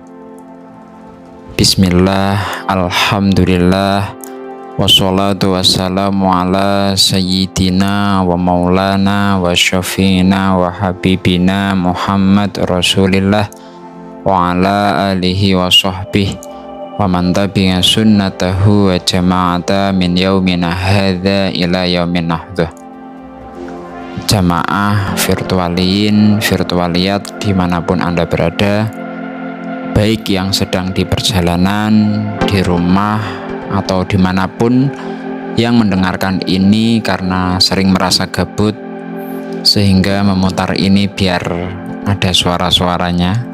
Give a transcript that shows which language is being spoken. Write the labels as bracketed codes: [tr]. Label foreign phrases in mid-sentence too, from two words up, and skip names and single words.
[ar] بسم الله، الحمد لله، والصلاة والسلام على سيدنا ومولانا وشفيعنا وحبيبنا محمد رسول الله وعلى آله وصحبه ومن تبع سنته وجماعته من يومنا هذا إلى يوم النهضة. [id] Jamaah virtualin, virtualiat dimanapun Anda berada, baik yang sedang di perjalanan, di rumah, atau dimanapun yang mendengarkan ini karena sering merasa gabut sehingga memutar ini biar ada suara-suaranya.